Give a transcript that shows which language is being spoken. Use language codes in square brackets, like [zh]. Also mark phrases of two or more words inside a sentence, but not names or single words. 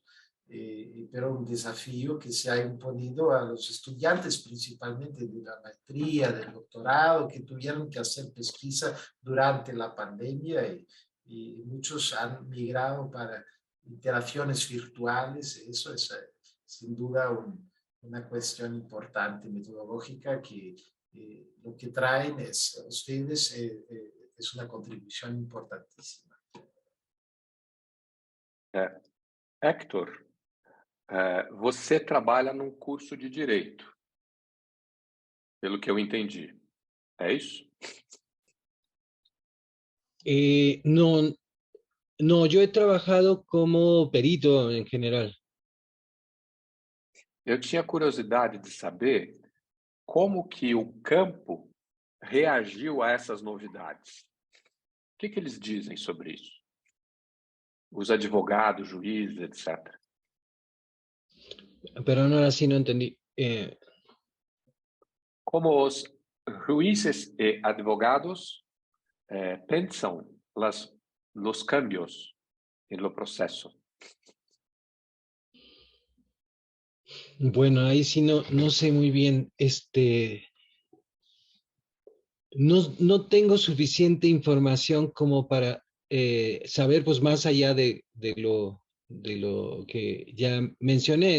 [es] Pero un desafío que se ha imponido a los estudiantes, principalmente de la maestría, del doctorado, que tuvieron que hacer pesquisa durante la pandemia y muchos han migrado para interacciones virtuales. Eso es sin duda una cuestión importante metodológica que lo que traen es ustedes es una contribución importantísima. [pt] Hector, você trabalha num curso de Direito, pelo que eu entendi. É isso? [es] No, yo he trabajado como perito en general. [pt] Eu tinha curiosidade de saber como que o campo reagiu a essas novidades. O que eles dizem sobre isso? Os advogados, juízes, etc. [es] Pero ahora sí no entendí. [pt] Como os juízes e advogados pensam [es] los cambios en lo proceso. Bueno, ahí sí no sé muy bien. No tengo suficiente información como para saber pues más allá de lo que ya mencioné.